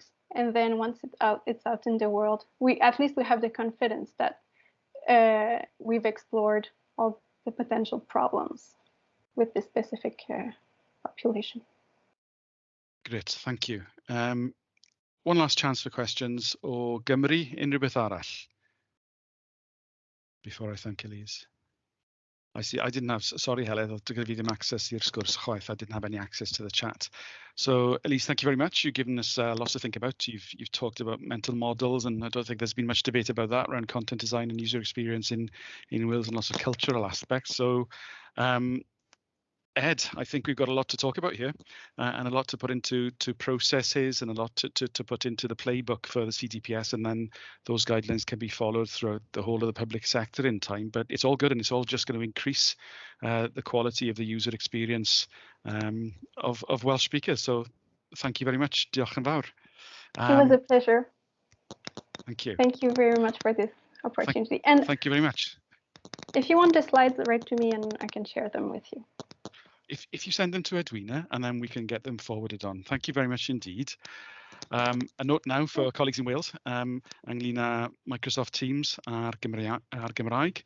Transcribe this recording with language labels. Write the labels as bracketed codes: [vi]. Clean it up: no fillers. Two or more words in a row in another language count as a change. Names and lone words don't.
[en] And then once it's out in the world, at least we have the confidence that we've explored all the potential problems with this specific population. Great, thank you. One last chance for questions [cy] o Gymru, unrhyw beth arall? [en] Before I thank Elise. I see, I didn't have, sorry Helen, I didn't have access [cy] i'r sgwrs chwaith. [en] I didn't have any access to the chat. So Elise, thank you very much. You've given us lots to think about. You've talked about mental models, and I don't think there's been much debate about that around content design and user experience in Wales, and lots of cultural aspects. So Ed, I think we've got a lot to talk about here and a lot to put into processes and a lot to put into the playbook for the CDPS, and then those guidelines can be followed throughout the whole of the public sector in time. But it's all good, and it's all just going to increase the quality of the user experience of Welsh speakers. So thank you very much. [cy] Diolch yn fawr. [en] It was a pleasure. Thank you. Thank you very much for this opportunity. Thank you very much. If you want the slides, write to me and I can share them with you. If you send them to Edwina, and then we can get them forwarded on. Thank you very much indeed. A note now for colleagues in Wales [cy] ynglyn â Microsoft Teams ar Gymraeg.